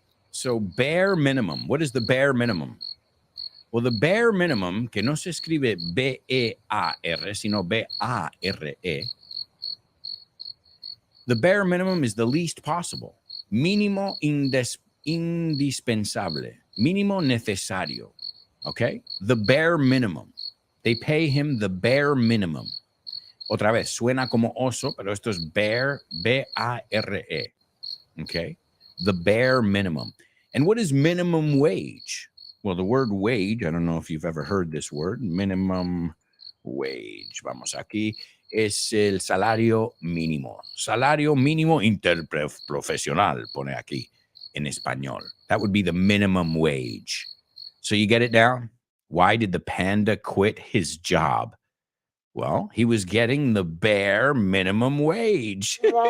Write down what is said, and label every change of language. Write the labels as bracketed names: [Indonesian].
[English] So bare minimum, what is the bare minimum? Well, the bare minimum, [Spanish] que no se escribe B-E-A-R, sino B-A-R-E, [English] the bare minimum is the least possible. [Spanish] Mínimo indispensable. Mínimo necesario. [English] Okay? The bare minimum. They pay him the bare minimum. [Spanish] Otra vez, suena como oso, pero esto es bare, B-A-R-E. [English] Okay? The bare minimum. And what is minimum wage? Well, the word wage, I don't know if you've ever heard this word, minimum wage. [Spanish] Vamos aquí. Es el salario mínimo. Salario mínimo interprofesional, pone aquí en español. [English] That would be the minimum wage. So you get it down? Why did the panda quit his job? Well, he was getting the bare minimum wage.